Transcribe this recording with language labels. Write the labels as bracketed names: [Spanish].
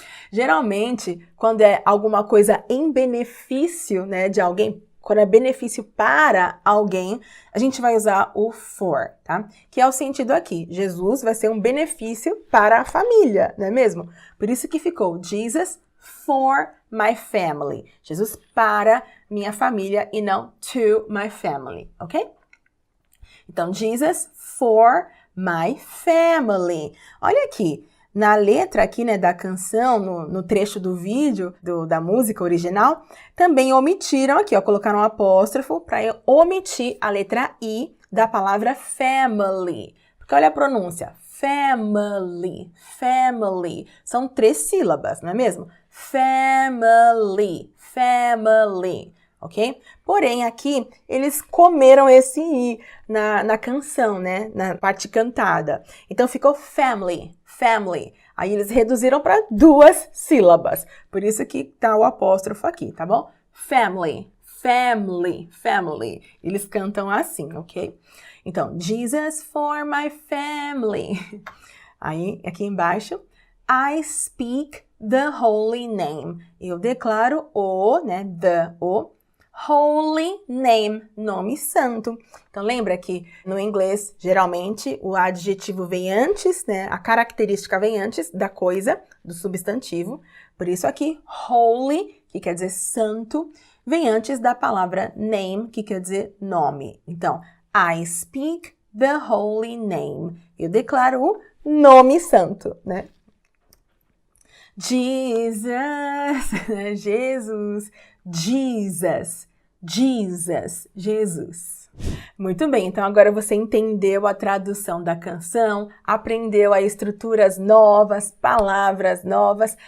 [Portuguese] Geralmente, quando é alguma coisa em benefício, né, de alguém, quando é benefício para alguém, a gente vai usar o for, tá? Que é o sentido aqui. Jesus vai ser um benefício para a família, não é mesmo? Por isso que ficou Jesus [English] for my family. [Portuguese] Jesus para minha família e não [English] to my family, [Portuguese] ok? [English] Então, Jesus for my family. [Portuguese] Olha aqui, na letra aqui, né, da canção, no trecho do vídeo, da música original, também omitiram aqui, ó, colocaram um apóstrofo para omitir a letra I da palavra family. Porque olha a pronúncia, family, family. São 3 sílabas, não é mesmo? Family, family. Ok? Porém, aqui, eles comeram esse I na canção, né? Na parte cantada. Então, ficou family, family. Aí, eles reduziram para 2 sílabas. Por isso que tá o apóstrofo aqui, tá bom? [English] Family, family, family. [Portuguese] Eles cantam assim, [English] ok? Então, Jesus for my family. [Portuguese] Aí, aqui embaixo, [English] I speak the holy name. [Portuguese] Eu declaro o, né? O holy name, nome santo. Então, lembra que no inglês, geralmente, o adjetivo vem antes, né? A característica vem antes da coisa, do substantivo. Por isso aqui, holy, que quer dizer santo, vem antes da palavra name, que quer dizer nome. [English] Então, I speak the holy name. [Portuguese] Eu declaro o nome santo, né? Jesus, Jesus, Jesus, Jesus, Jesus. Muito bem, então agora você entendeu a tradução da canção, aprendeu as estruturas novas, palavras novas.